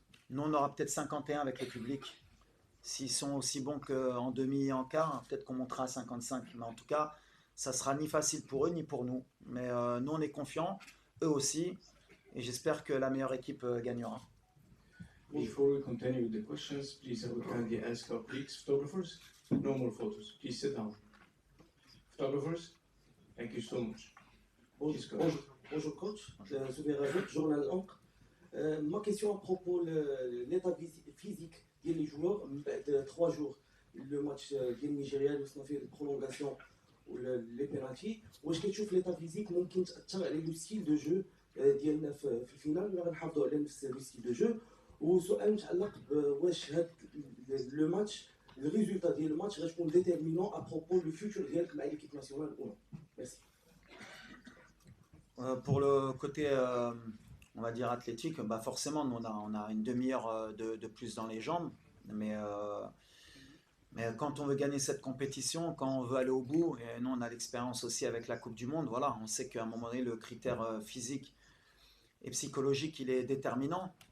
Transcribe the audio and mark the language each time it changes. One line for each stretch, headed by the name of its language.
French: Nous, on aura peut-être 51 avec le public. S'ils sont aussi bons qu'en demi et en quart, peut-être qu'on montera à 55. Mais en tout cas, ça sera ni facile pour eux ni pour nous. Mais nous, on est confiants, eux aussi. Et j'espère que la meilleure équipe gagnera.
English: Before we continue with the questions, please I would kindly ask our colleagues, photographers, no more photos. Please sit down. Photographers, thank you so much. Please go.
French: Bonjour coach, Souvenir Rajout, journal Ancre. Ma question à propos de l'état physique des joueurs de 3 jours. Le match du Nigeria, nous avons fait une prolongation ou les pénaltys.
Arabic: واش كتشوف
French: l'état physique
Arabic: ممكن تأثر على
French: le style de jeu
Arabic: ديالنا في الفينال ولا غنحافظوا على نفس le style de jeu. وسؤال متعلق بواش هاد لو ماتش الريزولتا ديال الماتش غتكون ديتيرمينون
French: à propos du futur
Arabic: ديالك مع
French: l'équipe nationale ou non. Merci. Pour le côté on va dire athlétique, bah forcément, nous, on a une demi-heure de plus dans les jambes. Mais, euh, mais quand on veut gagner cette compétition, quand on veut aller au bout, et nous, on a l'expérience aussi avec la Coupe du Monde, voilà, on sait qu'à un moment donné, le critère physique et psychologique, il est déterminant.